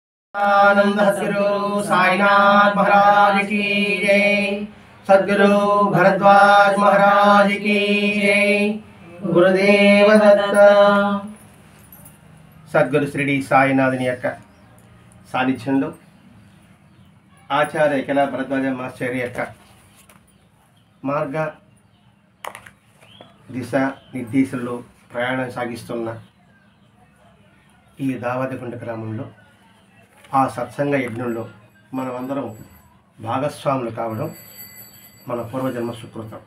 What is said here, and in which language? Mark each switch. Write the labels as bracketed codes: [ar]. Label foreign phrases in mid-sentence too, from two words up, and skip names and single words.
[hi] आनंद सद्गुरु साईनाथ महाराज की जय। सद्गुरु भरद्वाज महाराज की जय। गुरुदेव दत्त। [te] సద్గురు శ్రీడి సాయినాథుని యొక్క సాన్నిధ్యంలో ఆచార్య కెలా భరద్వాజ మాస్టర్ యొక్క మార్గ దిశ నిర్దేశంలో ప్రయాణం సాగిస్తున్న ఈ దావతగుండ గ్రామంలో ఆ సత్సంగ యజ్ఞంలో మనమందరం భాగస్వాములు కావడం మన పూర్వజన్మ సుకృతం.